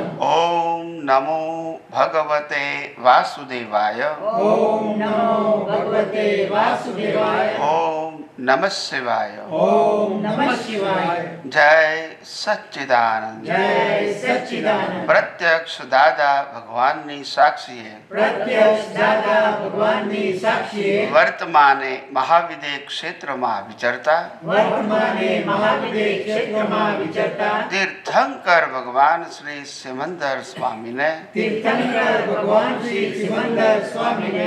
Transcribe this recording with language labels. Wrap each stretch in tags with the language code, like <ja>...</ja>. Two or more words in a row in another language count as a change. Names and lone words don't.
<sa>ओम नमो भगवते वासुदेवाय ओम नमो भगवते वासुदेवाय ओम नमः शिवाय ओम नमः शिवाय जय सच्चिदानंद जय सच्चिदानंद</sa> <gu>પ્રત્યક્ષ દાદા ભગવાનની સાક્ષીએ પ્રત્યક્ષ દાદા ભગવાનની સાક્ષીએ વર્તમાને મહાવિદે ક્ષેત્રમાં વિચરતા વર્તમાને મહાવિદે ક્ષેત્રમાં વિચરતા તીર્થંકર ભગવાન શ્રી સિમંદર સ્વામીને તીર્થંકર ભગવાન શ્રી સિમંદર સ્વામીને</gu>